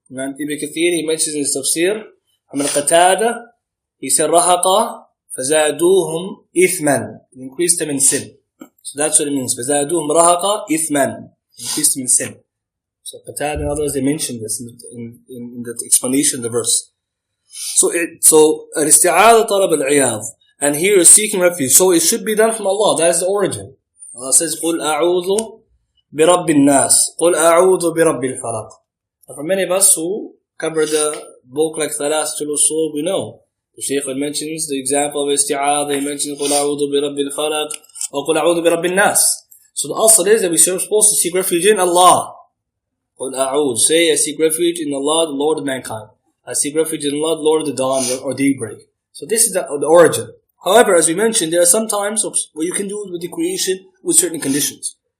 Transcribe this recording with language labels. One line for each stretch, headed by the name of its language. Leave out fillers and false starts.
English: Ibn Kathir, he mentions in his tafsir, Ibn Qatada, he said
Arabic: رَهَقًا فَزَادُوهُمْ إِثْمًا,
English: it increased them in sin. So that's what it means.
Arabic: فَزَادُوهُمْ رَهَقًا إِثْمًا,
English: increased them in sin. So Qatada and others, they mentioned this in the explanation of the verse. So al-isti'adha talab al-iyadh, and here is seeking refuge. So it should be done from Allah. That is the origin. Allah says,
Arabic: قُلْ أَعُوذُ بِرَبِّ النَّاسِ قُلْ أَعُوذُ بِرَبِّ الْفَلَقِ.
English: And for many of us who cover the book like Thalathatul Usul, we know. The Shaykh mentions the example of isti'adha. He mentions
Arabic: قُلْ أَعُوذُ بِرَبِّ الْفَلَقِ
English: or
Arabic: قُلْ أَعُوذُ بِرَبِّ النَّاسِ.
English: So the asl is that we are supposed to seek refuge in Allah.
Arabic: قُلْ أَعُوذُ,
English: say I seek refuge in Allah, the Lord of mankind. I seek refuge in Allah, the Lord of the dawn or daybreak. So this is the origin. However, as we mentioned, there are some times where you can do it with the creation with certain conditions.